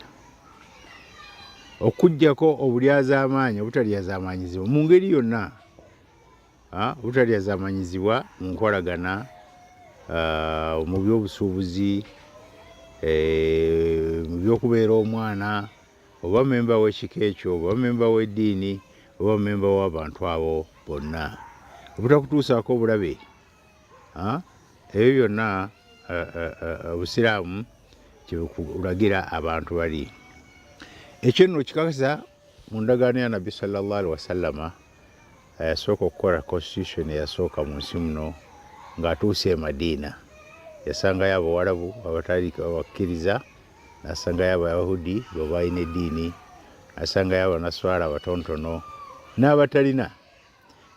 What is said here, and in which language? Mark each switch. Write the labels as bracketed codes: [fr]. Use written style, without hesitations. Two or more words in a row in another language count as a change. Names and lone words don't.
[lg] Okuggyako obulyazaamaanyi, obutalyazaamaanyizibwa mu ngeri yonna, obutalyazaamaanyizibwa mu nkolagana, mu by'obusuubuzi, mu by'okubeera omwana, oba memba w'ekika ekyo, oba memba w'eddiini, oba memba w'abantu abo bonna, obutakutuusaako obulabe. Ebyo byonna obusiraamu kyebulagira abantu bali. Ekyo nno kikakasa mu ndagaano ya Nabbi [ar] صلى الله عليه وسلم, [lg] yasooka okukola constitution eyasooka mu nsi muno ng'atuuse e Madiina. Yasangayo abawarabu abatali abakkiriza, n'asangayo abayahudi bo balina eddiini, n'asangayo abanaswala abatonotono n'abatalina.